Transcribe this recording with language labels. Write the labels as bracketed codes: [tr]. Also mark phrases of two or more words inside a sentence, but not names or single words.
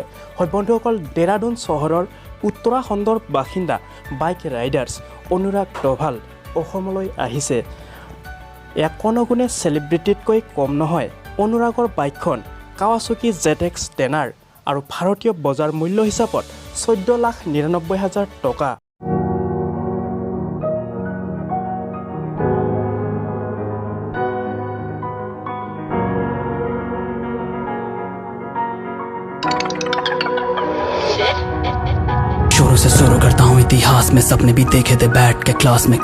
[as] হয় বন্ধুসকল, ডেৰাডুন চহৰৰ উত্তৰাখণ্ডৰ বাসিন্দা [en] bike riders [as] অনুৰাগ ডোভাল অসমলৈ আহিছে। এয়া কোনো গুণে চেলিব্ৰিটিতকৈ কম নহয়। অনুৰাগৰ বাইকখন কাৱাছাকি ZX টেনাৰ আৰু ভাৰতীয় বজাৰ মূল্য হিচাপত 14,99,000 টকা। [hi] शुरू से शुरू करता हूँ इतिहास में, सपने भी देखे थे बैठ के क्लास में।